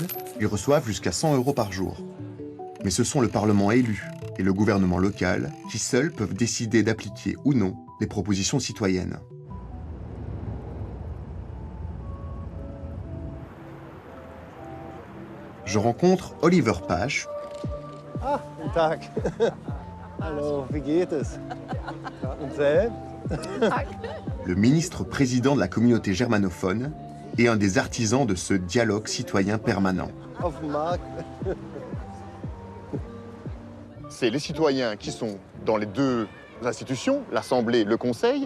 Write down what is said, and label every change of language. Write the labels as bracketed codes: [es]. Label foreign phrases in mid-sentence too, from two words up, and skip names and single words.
[fr] Ils reçoivent jusqu'à 100 € par jour. Mais ce sont le Parlement élu et le gouvernement local qui seuls peuvent décider d'appliquer ou non les propositions citoyennes. Je rencontre Oliver Pasch. [de] Ah, guten Tag. Hallo, wie geht es? Und selbst? [fr] Le ministre-président de la communauté germanophone et un des artisans de ce dialogue citoyen permanent. C'est les citoyens qui sont dans les 2 institutions, l'Assemblée, le Conseil.